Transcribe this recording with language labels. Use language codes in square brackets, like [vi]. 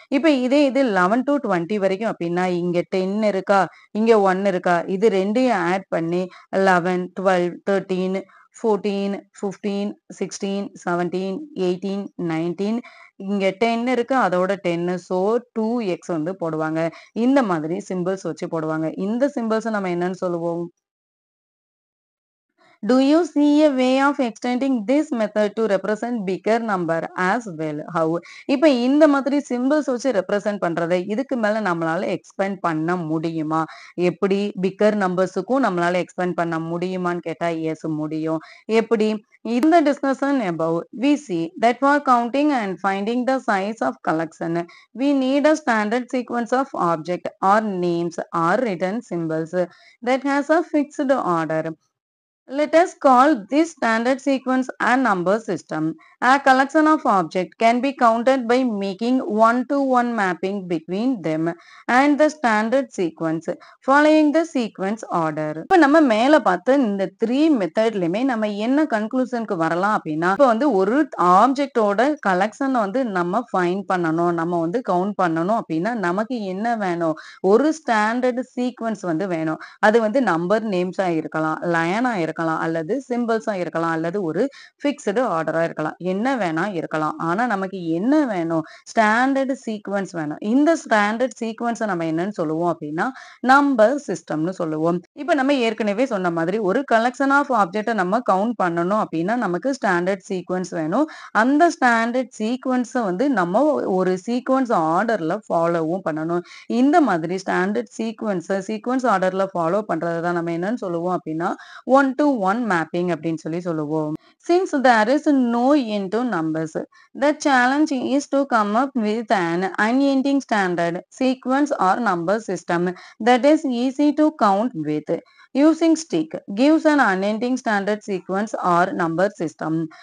[ta] இப்போ இது 11 to 20 வரைக்கும் அப்படின்னா இங்க 10 இருக்கா, இங்க 1 இருக்கா, இது ரெண்டையும் ஆட் பண்ணி 11, 12, 13, 14, 15, 16, 17, 18, 19 இங்க 10 இருக்கு அதோட 10 ஸோ 2x வந்து போடுவாங்க. இந்த மாதிரி சிம்பிள்ஸ் வச்சு போடுவாங்க. இந்த சிம்பிள்ஸ் நம்ம என்னன்னு சொல்லுவோம்? [en] Do you see a way of extending this method to represent bigger number as well? How? [ta] இப்ப இந்த மாதிரி சிம்பிள்ஸ் வச்சு ரெப்ரசென்ட் பண்றதை இதுக்கு மேல நம்மளால எக்ஸ்பேண்ட் பண்ண முடியுமா? எப்படி பிக்கர் நம்பர்ஸுக்கும் நம்மளால எக்ஸ்பேண்ட் பண்ண முடியுமான்னு கேட்டா எஸ் முடியும். எப்படி? [en] In the discussion above, we see that for counting and finding the size of collection, we need a standard sequence of object or names or written symbols that has a fixed order. Let us call this standard sequence a number system. A collection of objects can be counted by making one-to-one mapping between them and the standard sequence, following the sequence order. [ta] இப்போ நம்ம மேல பார்த்த இந்த 3 மெத்தட்லயுமே நம்ம என்ன கன்க்ளூஷனுக்கு வரலாம் அப்படின்னா, இப்போ வந்து ஒரு ஆப்ஜெக்டோட கலெக்ஷனை வந்து நம்ம ஃபைண்ட் பண்ணணும், நம்ம வந்து கவுண்ட் பண்ணணும் அப்படின்னா நமக்கு என்ன வேணும்? ஒரு ஸ்டாண்டர்ட் சீக்வன்ஸ் வந்து வேணும். அது வந்து நம்பர் நேம்ஸா இருக்கலாம், லயனா இருக்கலாம், இருக்கலாம், அல்லது சிம்பிள்ஸா இருக்கலாம், அல்லது ஒரு ஃபிக்ஸ்டு ஆர்டரா இருக்கலாம். என்ன வேணா இருக்கலாம். ஆனா நமக்கு என்ன வேணும்? ஸ்டாண்டர்ட் சீக்வென்ஸ் வேணும். இந்த ஸ்டாண்டர்ட் சீக்வென்ஸ நம்ம என்னன்னு சொல்லுவோம் அப்படின்னா, நம்பர் சிஸ்டம்னு சொல்லுவோம். இப்ப நம்ம ஏற்கனவே சொன்ன மாதிரி ஒரு கலெக்ஷன் ஆஃப் ஆப்ஜெக்ட்ட நம்ம கவுண்ட் பண்ணணும் அப்படின்னா, நமக்கு ஸ்டாண்டர்ட் சீக்வென்ஸ் வேணும். அந்த ஸ்டாண்டர்ட் சீக்வென்ஸ வந்து நம்ம ஒரு சீக்வென்ஸ் ஆர்டர்ல ஃபாலோவும் பண்ணணும். இந்த மாதிரி ஸ்டாண்டர்ட் சீக்வென்ஸ் ஆர்டர்ல ஃபாலோ பண்றத தான் நம்ம என்னன்னு சொல்லுவோம் அப்படின்னா, ஒன் டு ஒன் மேப்பிங் அப்படின்னு சொல்லி சொல்லுவோம். [en] Since there is no end to numbers, the challenge is to come up with an unending standard sequence or number system that is easy to count with. Using stick gives an unending standard sequence or number system.